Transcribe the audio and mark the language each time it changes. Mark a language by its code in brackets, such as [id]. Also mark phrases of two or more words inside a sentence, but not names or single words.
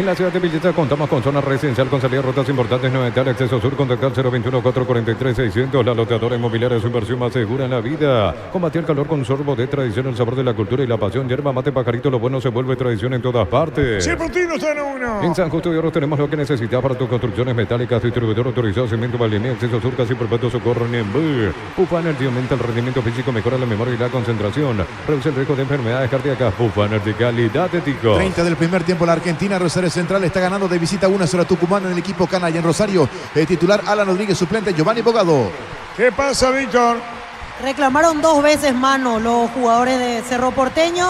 [es] En la ciudad de Villeta contamos con zona residencial con salida rutas importantes, 90 acceso sur, contactar 021-443-600. La loteadora inmobiliaria, su inversión más segura en la vida. Combatir el calor con sorbo de tradición, el sabor de la cultura y la pasión. Yerba mate pajarito, lo bueno se vuelve tradición en todas partes. Si el partido está en 1. En San Justo de Oro tenemos lo que necesitas para tus construcciones metálicas. Distribuidor autorizado, cemento, Valdemia, acceso sur, casi perpetuo socorro, Niembur. Pufa Energy aumenta el rendimiento físico, mejora la memoria y la concentración. Reduce el riesgo de enfermedades cardíacas. Pufa Energy, calidad de tico. 30 del primer tiempo, la Argentina, Rosario Central está ganando de visita 1-0 a Tucumán en el equipo canalla. En Rosario, titular Alan Rodríguez, suplente Giovanni Bogado. ¿Qué pasa, Víctor? Reclamaron 2 veces mano los jugadores de Cerro Porteño.